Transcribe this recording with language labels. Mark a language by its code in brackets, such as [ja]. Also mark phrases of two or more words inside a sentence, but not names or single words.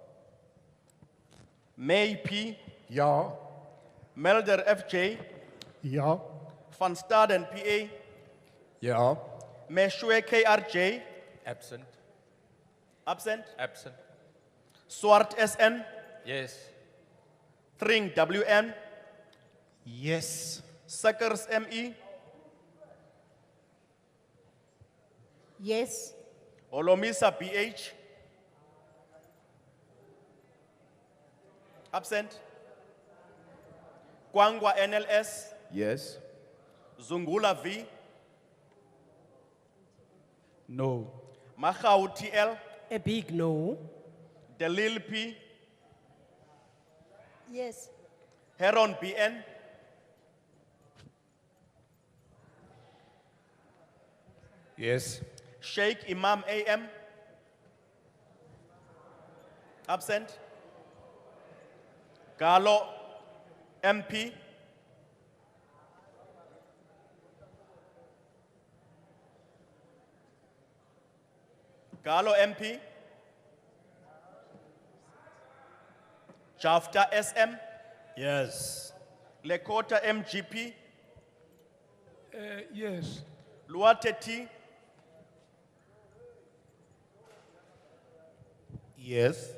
[af] May P. Ja. Melder FJ. Ja. Van Staden PA. Ja. Meshwe KRJ. [en] Absent. Absent. Absent. Swart SN. Yes. Tring WN. Yes. Suckers ME. Yes. Olomisa BH. Absent. Kwangwa NLS. Yes. Zungula V. No. Mahau TL. A big no. Delil P. Yes. Heron BN. Yes. Sheikh Imam AM. Absent. Galo MP. Galo MP. Jafta SM. Yes. Lekota MGP. Yes. Luate T. Yes.